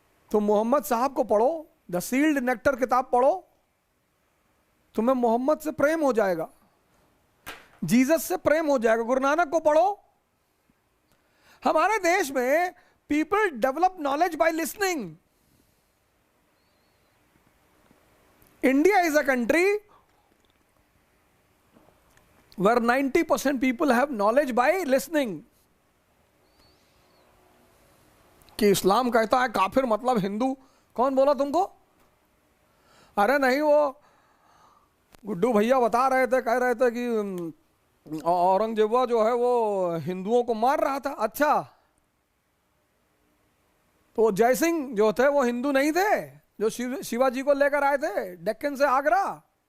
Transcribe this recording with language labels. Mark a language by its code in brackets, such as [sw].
[hi] तो मोहम्मद साहब को पढ़ो, द सील्ड नेक्टर किताब पढ़ो, तुम्हें मोहम्मद से प्रेम हो जाएगा, जीसस से प्रेम हो जाएगा। गुरु नानक को पढ़ो। हमारे देश में [en] People develop knowledge by listening. India is a country where 90% people have knowledge by listening। [hi] कि इस्लाम कहता है काफिर मतलब हिंदू, कौन बोला तुमको? अरे नहीं, वो गुड्डू भैया बता रहे थे, कह रहे थे कि औरंगजेब जो है वो हिंदुओं को मार रहा था। अच्छा, तो जय सिंह जो थे वो हिंदू नहीं थे, जो शिवाजी को लेकर आए थे डेक्कन से आगरा?